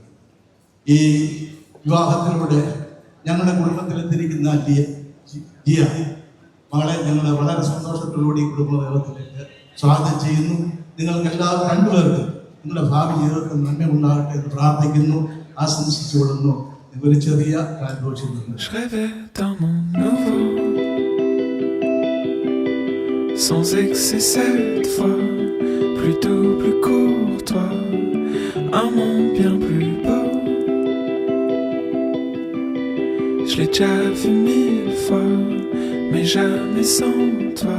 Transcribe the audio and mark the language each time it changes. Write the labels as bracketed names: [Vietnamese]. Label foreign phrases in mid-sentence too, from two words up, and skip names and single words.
[Malayalam] ഈ വിവാഹത്തിലൂടെ ഞങ്ങളുടെ കുടുംബത്തിലെത്തിയിരിക്കുന്ന ജിയ മകളെ ഞങ്ങൾ വളരെ സന്തോഷത്തോടുകൂടി കുടുംബയോഗത്തിലേക്ക് സ്വാഗതം ചെയ്യുന്നു. നിങ്ങൾക്ക് എല്ലാവർക്കും രണ്ടുപേർക്കും നിങ്ങളുടെ ഭാവി ജീവിതത്തിൽ നന്മ ഉണ്ടാകട്ടെ എന്ന് പ്രാർത്ഥിക്കുന്നു, ആശംസിച്ചുകൊള്ളുന്നു. ഒരു ചെറിയ ആഘോഷം. [French] Je rêvais d'un monde nouveau, sans excès cette fois, plus doux, plus courtois, un monde bien plus beau. Je l'ai déjà vu 1000 fois, mais jamais sans toi.